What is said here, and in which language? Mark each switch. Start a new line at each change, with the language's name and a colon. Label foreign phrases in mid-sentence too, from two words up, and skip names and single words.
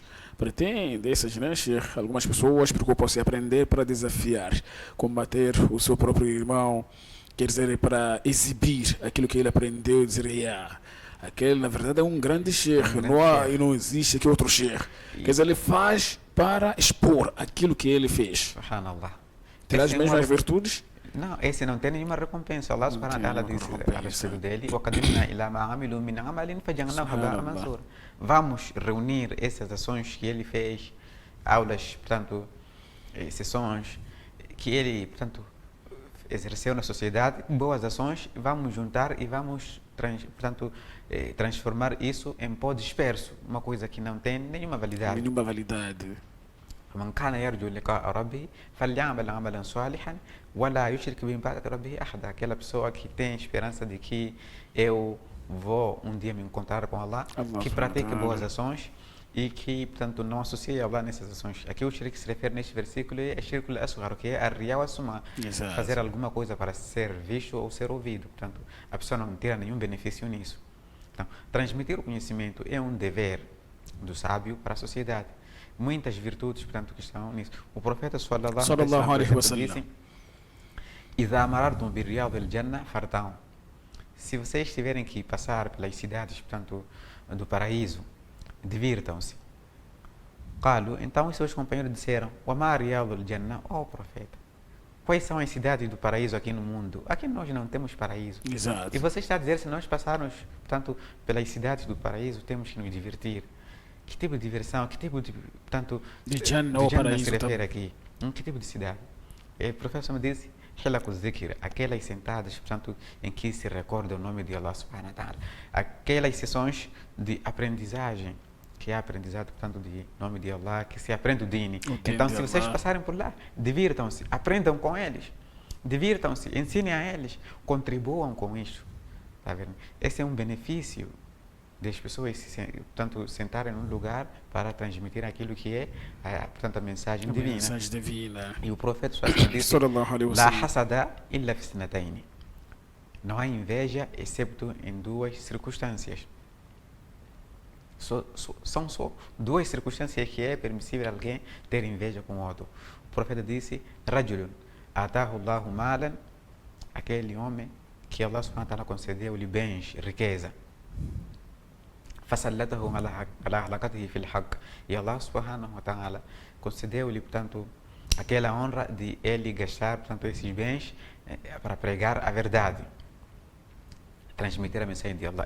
Portuguese: Pretende essas, né, algumas pessoas preocupam-se em aprender para desafiar, combater o seu próprio irmão, quer dizer, para exibir aquilo que ele aprendeu, dizer, aquele na verdade é um grande sheikh, não existe aqui outro sheikh. Quer dizer, ele faz para expor aquilo que ele fez. Subhanallah. Terá as mesmas virtudes? Não, esse não tem nenhuma recompensa.
Arabic: الله سبحانه وتعالى
Portuguese: disse a respeito dele:
Arabic: وَقَدِمْنَا إِلَى مَا عَمِلُوا مِنْ عَمَلٍ فَجَعَلْنَاهُ هَبَاءً مَنْثُورًا.
Portuguese: Vamos reunir essas ações que ele fez, aulas, portanto, sessões que ele, portanto, exerceu na sociedade, boas ações, vamos juntar e vamos, portanto, transformar isso em pó disperso, uma coisa que não tem nenhuma validade.
Arabic: من كان يرجو لقاء ربه فليعمل عملا صالحا ولا يشرك بعبادة ربه أحدا.
Portuguese: Aquela pessoa que tem esperança de que eu vou um dia me encontrar com Allah, que pratique boas ações e que, portanto, não associe Allah nessas ações. Aqui o shirk se refere neste versículo é
Arabic: الشرك الأصغر,
Portuguese: que é a
Arabic: الرياء والسمعة,
Portuguese: fazer alguma coisa para ser visto ou ser ouvido. Portanto, a pessoa não tira nenhum benefício nisso. Então, transmitir o conhecimento é um dever do sábio para a sociedade. Muitas virtudes, portanto, que estão nisso. O profeta
Arabic: صلى الله عليه وسلم disse: "إذا مررتم برياض الجنة فارتعوا."
Portuguese: se vocês tiverem que passar pelas cidades, portanto, do paraíso, divirtam-se. Então os seus companheiros disseram,
Arabic: وَمَا رِيَاضُ الْجَنَّةِ,
Portuguese: ó profeta, quais são as cidades do paraíso aqui no mundo? Aqui nós não temos paraíso. Exato. E você está a dizer, se nós passarmos, portanto, pelas cidades do paraíso, temos que nos divertir. Que tipo de diversão, que tipo de, portanto, de Jannah ou paraíso se refere aqui? Que tipo de cidade? E o professor me disse,
Arabic: حلق الذكر,
Portuguese: aquelas sentadas, portanto, em que se recorda o nome de
Arabic: الله سبحانه وتعالى.
Portuguese: Aquelas sessões de aprendizagem, que é aprendizado, portanto, de nome de Allah, que se aprende o dini. Então, se vocês passarem por lá, divirtam-se, aprendam com eles, divirtam-se, ensinem a eles, contribuam com isso. Tá vendo? Esse é um benefício das pessoas, portanto, sentarem num lugar para transmitir aquilo que é, portanto, a mensagem divina. Mensagem divina. E o profeta disse,
Arabic: لا حسد إلا في اثنتين.
Portuguese: Não há inveja, excepto em duas circunstâncias. São só duas circunstâncias que é permissível alguém ter inveja com o outro. O profeta disse,
Arabic: رجل آتاه الله مالا,
Portuguese: aquele homem que
Arabic: الله سبحانه وتعالى
Portuguese: concedeu-lhe bens, riqueza.
Arabic: فَسَلَّتَهُ عَلَى حَلَقَتِهِ فِي الْحَقِّ.
Portuguese: E
Arabic: الله سبحانه وتعالى
Portuguese: concedeu-lhe, portanto, aquela honra de ele gastar, portanto, esses bens para pregar a verdade, transmitir a mensagem de Allah.